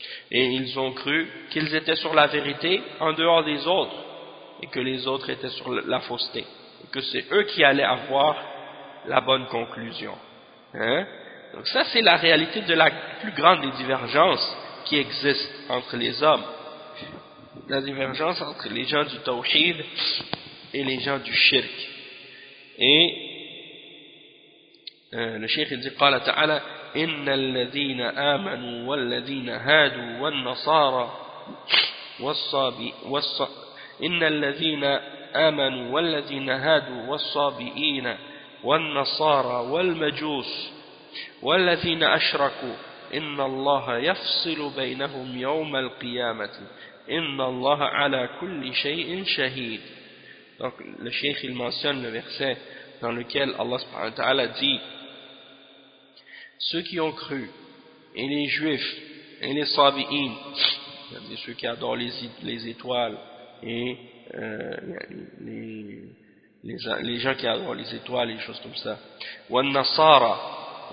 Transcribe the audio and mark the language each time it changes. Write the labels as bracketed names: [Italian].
[French] Et ils ont cru qu'ils étaient sur la vérité en dehors des autres et que les autres étaient sur la fausseté et que c'est eux qui allaient avoir la bonne conclusion. Donc ça c'est la réalité de la plus grande des divergences qui existent entre les hommes. La divergence entre les gens du tawhid et les gens du shirk. Et le cheikh dit [Arabic] قال تعالى إن الذين آمنوا والذين هادوا والنصارى والصابئين والمجوس والذين أشركوا إن الله يفصل بينهم يوم القيامة إِنَّ اللَّهَ عَلَى كُلِّ شَيْءٍ شَهِيدٍ. [French] Donc le cheikh il mentionne le verset dans lequel Allah subhanahu wa ta'ala dit ceux qui ont cru et les juifs et les sabi'in, c'est-à-dire ceux qui adorent les étoiles et les gens qui adorent les étoiles et choses comme ça, [Arabic] wa nasara,